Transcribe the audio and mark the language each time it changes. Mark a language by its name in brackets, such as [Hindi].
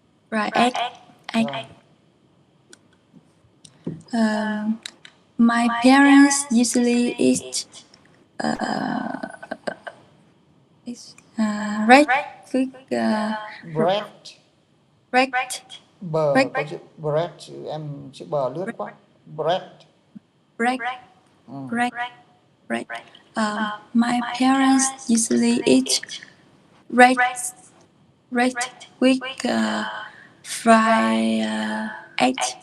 [English] fry egg, egg. [Vietnamese] Rồi. [English] My parents usually eat bread with Bread. bread. [Vietnamese] Bờ [English] Bread. [Vietnamese] có chữ bread, chữ bờ lướt quá. [English] Bread. Bread, bread, bread. My parents usually eat bread, bread with fried egg.